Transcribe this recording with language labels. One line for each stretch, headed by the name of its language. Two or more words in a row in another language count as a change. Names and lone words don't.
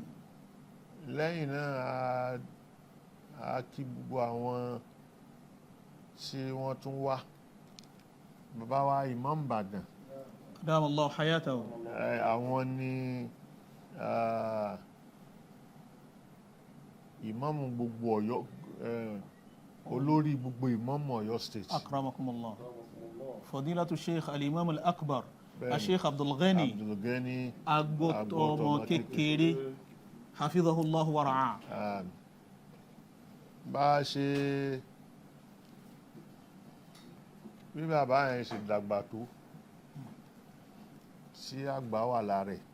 Yoruba: lẹ́yìn náà a kí gbogbo àwọn tí wọ́n tún wá bàbá wa Imam Ìbàdàn.
Arabic: أدام الله حياته.
Yoruba: àwọn ni ìmáàmù gbogbo Ọ̀yọ́ olórí gbogbo ìmáàmù Ọ̀yọ́ state.
Arabic: أكرمكم الله. فضيلة الشيخ الإمام الأكبر الشيخ عبد الغني
Yoruba: agbọ́tọ̀ọmọ kékeré
Arabic: حفظه الله ورعاه.
Yoruba: bá a ṣe bí bàbá yẹn ṣe dàgbà tó tí àgbà wà lára ẹ̀.